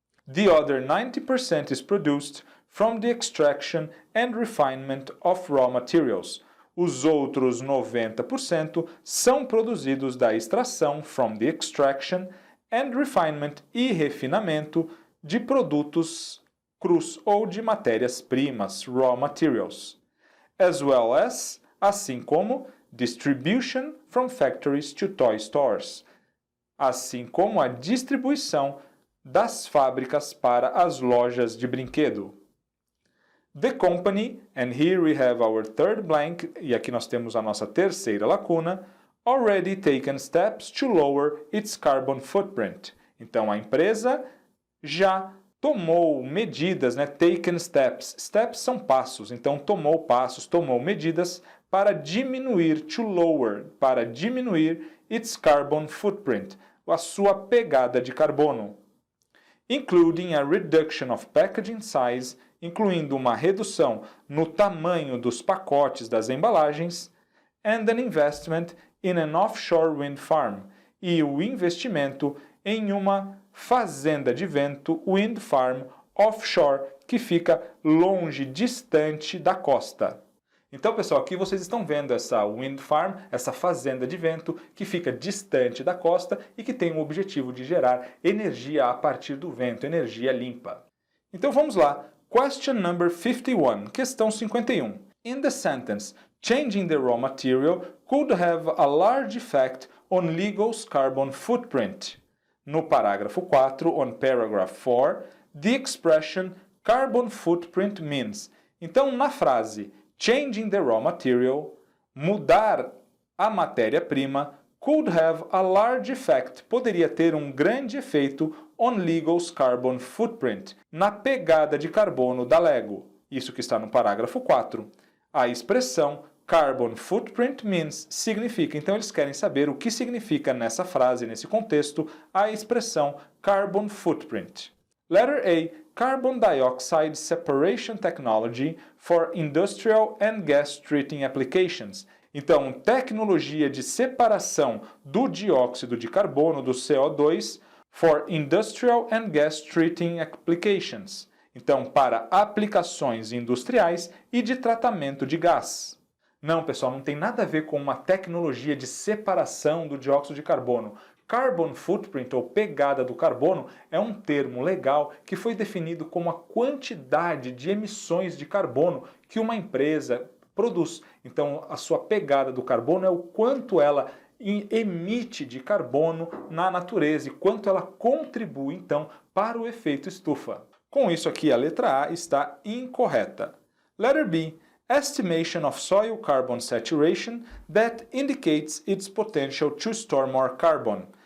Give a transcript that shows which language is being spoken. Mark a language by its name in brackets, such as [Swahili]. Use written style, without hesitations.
[English] The other 90% is produced from the extraction and refinement of raw materials. [Portuguese] Os outros 90% são produzidos da extração, [English] from the extraction, and refinement [Portuguese] e refinamento de produtos crus ou de matérias-primas, [English] raw materials, as well as, [Portuguese] assim como, [English] distribution from factories to toy stores, [Portuguese] assim como a distribuição das fábricas para as lojas de brinquedo. [English] The company, and here we have our third blank, [Portuguese] e aqui nós temos a nossa terceira lacuna, [English] already taken steps to lower its carbon footprint. [Portuguese] Então, a empresa já tomou medidas, [English] taken steps. [Portuguese] Steps são passos, então tomou passos, tomou medidas para diminuir, [English] to lower, [Portuguese] para diminuir [English] its carbon footprint, [Portuguese] a sua pegada de carbono. [English] Including a reduction of packaging size, [Portuguese] incluindo uma redução no tamanho dos pacotes das embalagens, [English] and an investment in an offshore wind farm, [Portuguese] e o investimento em uma fazenda de vento, [English] wind farm, offshore, [Portuguese] que fica longe, distante da costa. Então, pessoal, aqui vocês estão vendo essa wind farm, essa fazenda de vento que fica distante da costa e que tem o objetivo de gerar energia a partir do vento, energia limpa. Então, vamos lá. [English] Question number 51, [Portuguese] questão 51. [English] In the sentence, changing the raw material could have a large effect on Legal's carbon footprint. [Portuguese] No parágrafo 4, [English] on paragraph 4, the expression carbon footprint means. [Portuguese] Então, na frase [English] changing the raw material, [Portuguese] mudar a matéria-prima, [English] could have a large effect, [Portuguese] poderia ter um grande efeito [English] on Legal's carbon footprint, [Portuguese] na pegada de carbono da Lego. Isso que está no parágrafo 4. A expressão [English] carbon footprint means [Portuguese] significa, então eles querem saber o que significa nessa frase, nesse contexto, a expressão carbon footprint. [English] Letter A, carbon dioxide separation technology for industrial and gas treating applications. [Portuguese] Então, tecnologia de separação do dióxido de carbono, do CO2, [English] for industrial and gas treating applications. [Portuguese] Então, para aplicações industriais e de tratamento de gás. Não, pessoal, não tem nada a ver com uma tecnologia de separação do dióxido de carbono. Carbon footprint, ou pegada do carbono, é um termo legal que foi definido como a quantidade de emissões de carbono que uma empresa produz. Então, a sua pegada do carbono é o quanto ela emite de carbono na natureza e quanto ela contribui, então, para o efeito estufa. Com isso aqui, a letra A está incorreta. [English] Letter B, estimation of soil carbon saturation that indicates its potential to store more carbon.